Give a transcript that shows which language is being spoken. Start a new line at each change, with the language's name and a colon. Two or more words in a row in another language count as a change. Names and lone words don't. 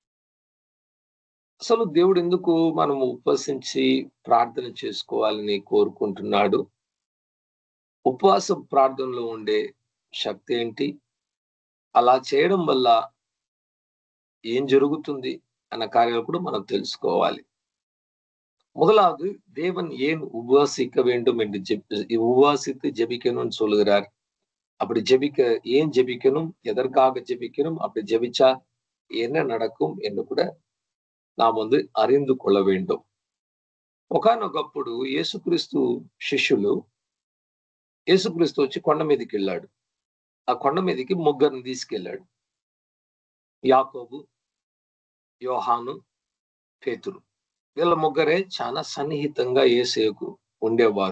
Telugu: అసలు దేవుడు ఎందుకు మనం ఉపవసించి ప్రార్థన చేసుకోవాలని కోరుకుంటున్నాడు? ఉపవాస ప్రార్థనలో ఉండే శక్తి ఏంటి? అలా చేయడం వల్ల ఏం జరుగుతుంది అన్న కార్యాలు కూడా మనం తెలుసుకోవాలి.
Tamil: முதலாவது தேவன் ஏன் உபவாசிக்க வேண்டும் என்று உபவாசித்து ஜெபிக்கணும்னு சொல்லுகிறார். அப்படி ஜெபிக்க ஏன் ஜெபிக்கணும், எதற்காக ஜெபிக்கணும், அப்படி ஜெபிச்சா என்ன நடக்கும் என்று కూడా நாம் அறிந்து கொள்ள வேண்டும்.
Telugu: ఒకానొకప్పుడు యేసుక్రీస్తు శిష్యులు యేసుక్రీస్తు వచ్చి కొండ మీదకి వెళ్ళాడు. ఆ కొండ మీదకి ముగ్గురిని తీసుకెళ్ళాడు. యాకోబు, యోహాను, పేతురు. వీళ్ళ ముగ్గురే చాలా సన్నిహితంగా యేసుకు ఉండేవారు.